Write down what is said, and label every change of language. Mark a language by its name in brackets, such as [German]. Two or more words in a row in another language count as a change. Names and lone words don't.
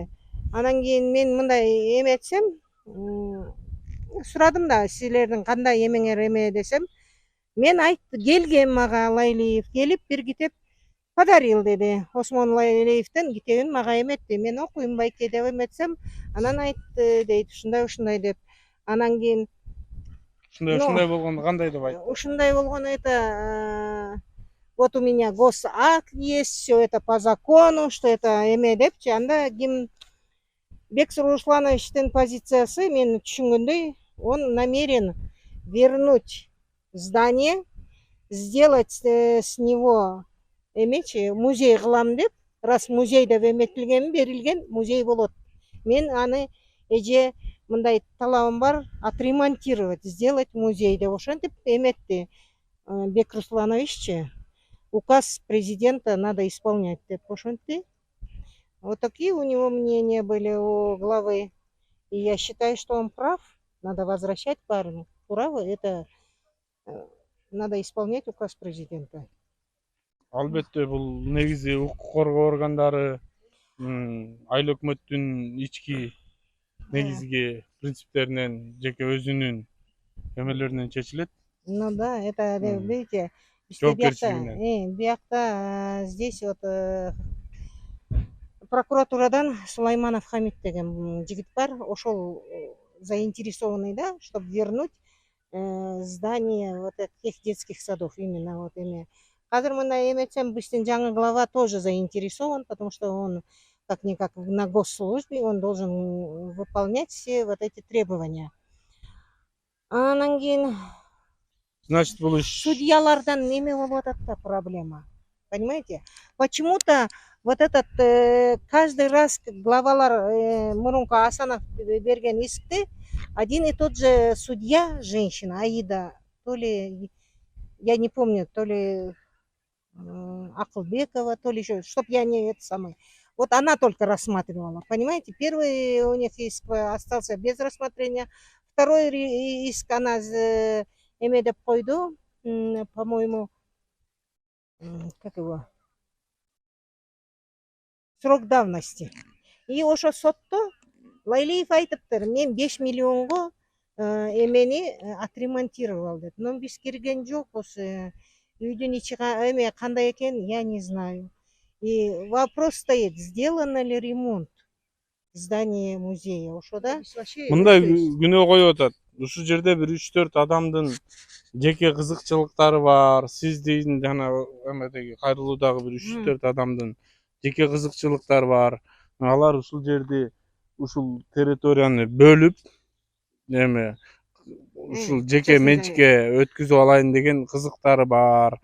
[Kyrgyz] Анан кийин мен мындай эметсем, сурадым да силердин кандай эмеңер эме десем, мен келгем мага Лайлиев келип бир китеп подарил деди. Осмон Лайлиевдин китебин мага эметти. Мен окуйм байке деп эметсем, анан айтты дейт, ушундай деп. Анан кийин ушундай болгондо кандай деп айтты? [Russian] ушундай болгону это вот у меня госакт есть, все это по закону, что это [Kyrgyz] эме депчи. Анда ким Бексур Руслановичтин позициясы мен түшүнгөндөй, [Russian] он намерен вернуть здание, сделать с него [Kyrgyz] эмечи музей кылам деп, раз музей деп эметилген берилген музей болот. Мен аны эже мындай талабым бар, [Russian] отремонтировать, сделать [Kyrgyz] музей деп ошентип эметти Бек Руслановиччи. [Russian] Указ президента надо исполнять [Kyrgyz] деп ошентти. [Russian] Вот такие у него мнения были у главы. И я считаю, что он прав. Надо возвращать парню. Право это надо исполнять указ президента. [Kyrgyz] Албетте бул негизи укук коргоо органдары айыл өкмөттүн ички негизги принциптеринен жеке өзүнүн эмелеринен чечилет. [Russian] Ну да, это видите, [Kyrgyz] Жоопкерчилигинен. [Russian] биякта здесь вот [Kyrgyz] прокуратурадан Сулайманов Хамид деген жигит бар, ошол [Russian] заинтересованный, да, чтобы вернуть здание вот этих детских садов, именно вот эме. [Kyrgyz] Азыр мындай эметсем, биздин жаңы [Russian] глава тоже заинтересован, потому что он как-никак на госслужбе, он должен выполнять все вот эти требования. [Kyrgyz] Анан кийин Значит, бул иш судьялардан неме болуп атат да проблема. [Russian] Понимаете? Почему-то вот этот каждый раз [Kyrgyz] главалар мурунку Асанов берген искте [Russian] один и тот же судья, женщина, Аида, то ли, я не помню, то ли Акылбекова, то ли еще, чтоб я не это самое. Вот она только рассматривала, понимаете? Первый у них иск остался без рассмотрения, второй иск она [Kyrgyz] эме деп койду, [Russian] по-моему, как его, срок давности. [Kyrgyz] И ошо сотто Лайлиев айтыптыр, мен 5 миллионго эмени отремонтировал деп. Но биз кирген жокпуз. Үйдүн ичи эме кандай экен, [Russian] я не знаю. И вопрос стоит, сделано ли ремонт здания музея, [Kyrgyz] ошо да? мындай күнөө коюп атат. Ушул жерде бир 3-4 адамдын жеке кызыкчылыктары бар. Сиздин жана эмедеги кайрылуудагы бир 3-4 адамдын жеке кызыкчылыктары бар. Алар ушул жерди, ушул территорияны бөлүп, эме ушул жеке менчикке өткүзүп алайын деген кызыктары бар.